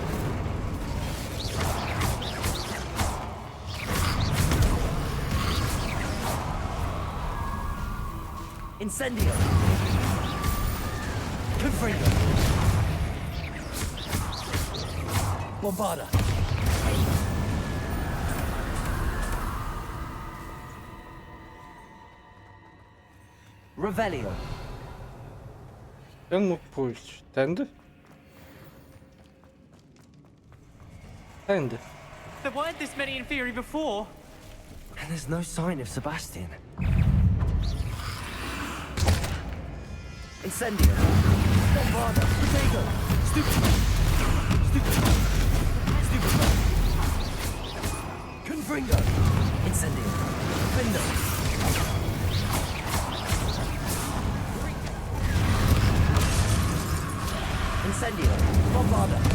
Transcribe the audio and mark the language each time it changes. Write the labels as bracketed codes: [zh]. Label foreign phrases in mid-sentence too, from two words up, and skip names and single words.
[pl] Incendio! Confringo! Bombarda! Revelio! Gdzie on mógł pójść? Tędy? Tędy. [en] There weren't this many Inferi before. And there's no sign of Sebastian. Incendio! Bombarda! Potato! Stupefy! Stupefy! Stupefy! Confringo! Incendio! Findo! Incendio! Bombarda!